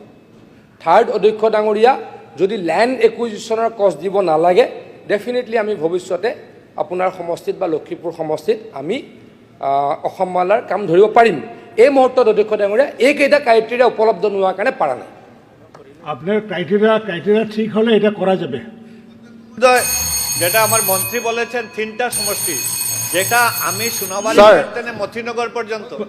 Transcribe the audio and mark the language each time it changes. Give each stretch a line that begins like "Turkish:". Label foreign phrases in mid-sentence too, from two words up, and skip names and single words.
Assamese: থাৰ্ড অধ্যক্ষ ডাঙৰীয়া যদি
English: land acquisition
Assamese: কষ্ট দিব নালাগে, ডেফিনেটলি আমি ভৱিষ্যতে আপোনাৰ সমষ্টিত বা লখিমপুৰ সমষ্টিত আমি অসম মালাৰ কাম ধৰিব পাৰিম। এই মুহূৰ্তত অধ্যক্ষ ডাঙৰীয়া এইকেইটা ক্ৰাইটেৰিয়া উপলব্ধ নোহোৱাৰ কাৰণে পৰা নাই।
Bangla: আপনার ক্রাইটেরিয়া ঠিক হলে এটা করা যাবে। যেটা আমার মন্ত্রী বলেছেন 3টা সমষ্টি, যেটা আমি সোনাবাড়ি মতিনগর পর্যন্ত